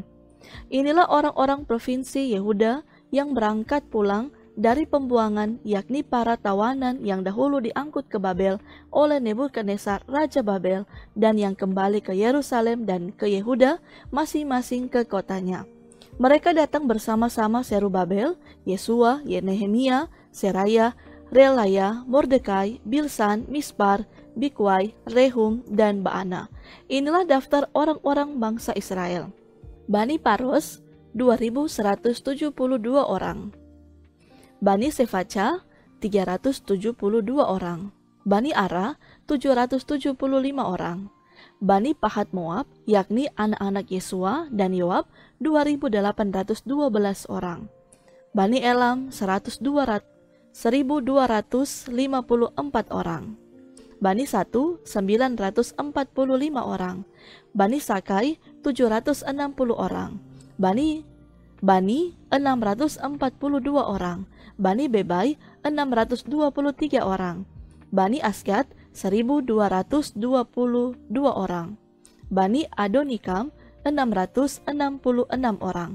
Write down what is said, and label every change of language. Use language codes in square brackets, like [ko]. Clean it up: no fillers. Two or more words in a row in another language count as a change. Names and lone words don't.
[id] Inilah orang-orang provinsi Yehuda yang berangkat pulang dari pembuangan, yakni para tawanan yang dahulu diangkut ke Babel oleh Nebukadnezar Raja Babel, dan yang kembali ke Yerusalem dan ke Yehuda masing-masing ke kotanya. Mereka datang bersama-sama Serubabel, Yesua, Nehemia, Seraya, Relaya, Mordekai, Bilsan, Mispar, Bikwai, Rehum, dan Baana. Inilah daftar orang-orang bangsa Israel. Bani Paros, 2.172 orang. Bani Sefaca, 372 orang. Bani Ara, 775 orang. Bani Pahat Moab, yakni anak-anak Yesua dan Yoab, 2.812 orang. Bani Elam, 1.254 orang. Bani Satu, 945 orang. Bani Sakai, 760 orang. Bani 642 orang. Bani Bebai, 623 orang. Bani Asgad, 1.222 orang. Bani Adonikam, 666 orang.